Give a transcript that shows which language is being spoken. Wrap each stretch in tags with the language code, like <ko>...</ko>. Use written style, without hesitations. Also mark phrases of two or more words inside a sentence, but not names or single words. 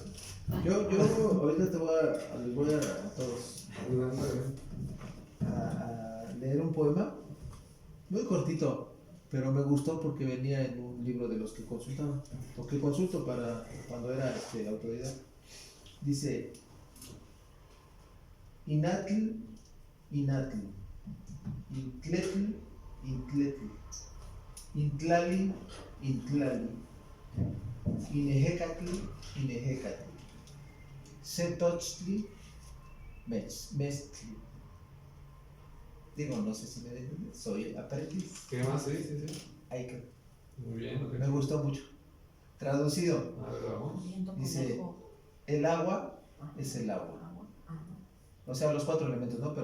<es>Yo ahorita les voy a todos a leer un poema muy cortito, pero me gustó porque venía en un libro de los que consultaba, porque consulto para cuando era autoridad. Dice:</es> <nah>Inatl, Inatl, Intletl, Intletl, Intlali, Intlali, Inehecatl, Inehecatl, Setochtli, Mestli.</nah> <es>Digo, no sé si me entienden, soy aprendiz. ¿Qué más? Sí. Hay que. Muy bien, ok. Me gustó mucho. Traducido, A ver, vamos. dice: el agua es el agua. O sea, los 4 elementos, ¿no?</es>